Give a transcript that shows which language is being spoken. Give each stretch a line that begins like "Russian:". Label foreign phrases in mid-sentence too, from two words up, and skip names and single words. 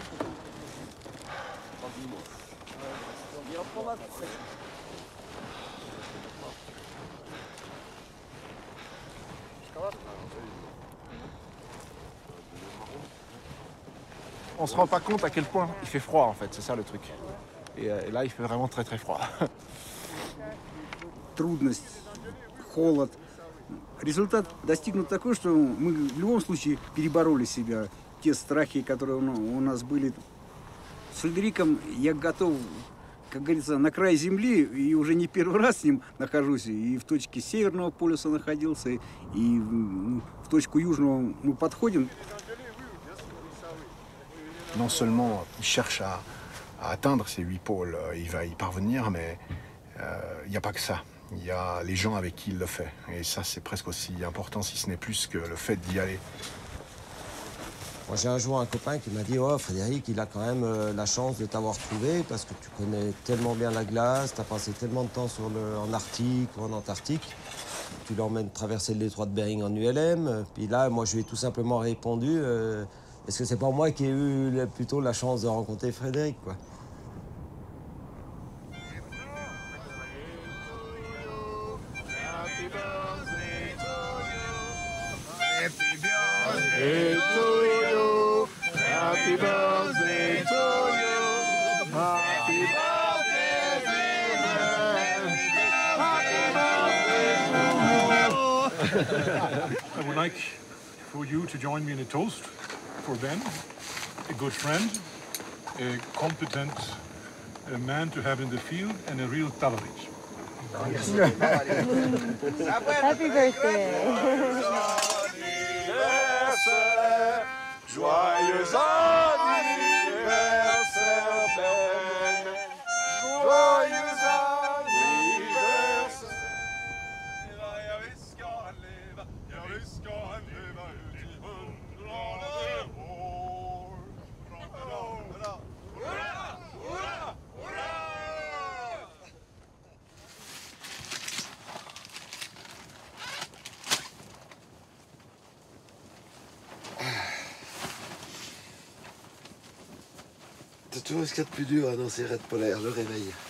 French: On se rend pas compte à quel point il fait froid, en fait, c'est ça le truc. Et là, il fait vraiment très très froid.
Russian: Трудность, холод. Результат достигнут такой, что мы в любом случае перебороли себя. Те страхи, которые у нас были. С Фредериком я готов, как говорится, на край земли, и уже не первый раз с ним нахожусь. И в точке Северного полюса находился, и в точку Южного мы подходим.
French: Non seulement il cherche atteindre ces 8 pôles. Il va y parvenir, mais il n'y a pas que ça. Il y a les gens avec qui il le fait. Et ça, c'est presque aussi important, si ce n'est plus que le fait d'y aller. Moi, j'ai un jour un copain qui m'a dit « Oh, Frédéric, il a quand même la chance de t'avoir trouvé parce que tu connais tellement bien la glace, tu as passé tellement de temps en Arctique ou en Antarctique. Tu l'emmènes traverser le détroit de Bering en ULM. » Puis là, moi, je lui ai tout simplement répondu « Est-ce que c'est pas moi qui ai eu plutôt la chance de rencontrer Frédéric, quoi ?»
English: Happy birthday to you. Happy birthday, I would like for you to join me in a toast for Ben, a good friend, a competent man to have in the field, and a real talent. Happy birthday.
French: Joyeux anniversaire, Ben. Joyeux anniversaire.
Swedish: Jag ska han leva, jag ska han leva ut i 100 år. Hurra, hurra, hurra, hurra!
French: C'est toujours ce qu'il y a de plus dur dans ces raids polaires, le réveil.